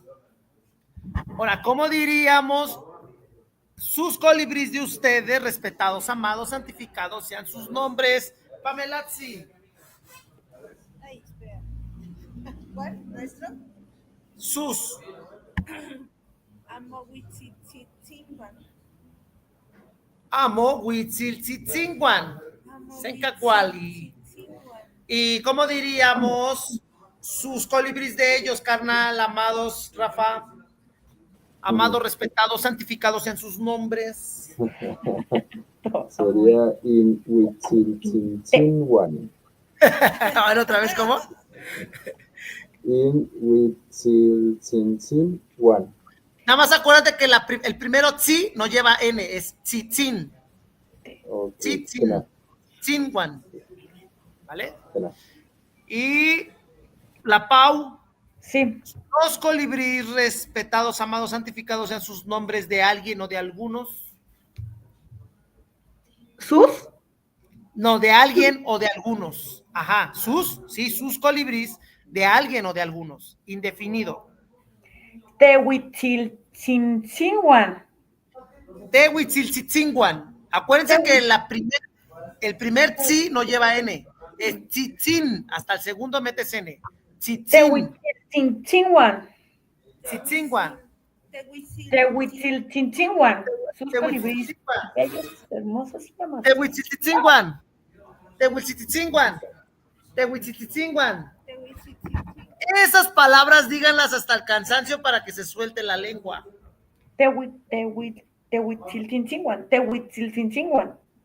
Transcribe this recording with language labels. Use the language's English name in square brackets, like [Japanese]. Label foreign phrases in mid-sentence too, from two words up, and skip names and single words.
[Spanish] Ahora, ¿cómo diríamos? Sus colibríes de ustedes, respetados, amados, santificados sean sus nombres. Pamelazzi. Ay, espera. ¿Cuál? ¿Nuestro? Sus. [Nahuatl languages] Amo Huitziltzincuan. Amo Huitziltzincuan. [Spanish] Sencacuali. ¿Y cómo diríamos sus colibríes de ellos, carnal, amados, Rafa? Amados, respetados, santificados sean sus nombres. Sería [Nahuatl languages] in Huitziltzincuan. [Spanish] A ver, otra vez, ¿cómo? [Nahuatl languages] In Huitziltzincuan. [Spanish] Nada más acuérdate que el primero tzi no lleva N, es tzitzin. Okay. [Nahuatl languages] Tzitzin. Tzincuan. [Spanish] ¿Vale? Y la Pau. Sí. Los colibríes respetados, amados, santificados sean sus nombres de alguien o de algunos. ¿Sus? No, de alguien o de algunos. Ajá, sus colibríes de alguien o de algunos. Indefinido. Tehuitziltzintzin. Tehuitziltzincuan. Acuérdense que el primer tzi no lleva N. Es tzitzin. Hasta el segundo metes N. Tzitzin. Tehuitziltzintzin. Tzitzíncuan. Tehuitziltzintzin. Sus colibríes. Ellos hermosos y amados. [Nahuatl languages] Tehuitziltzincuan. Tehuitziltzincuan. Tehuitziltzincuan. [Spanish] Esas palabras díganlas hasta el cansancio para que se suelte la lengua. [Nahuatl languages] Tehuitziltzintzin. Tehuitziltzintzin.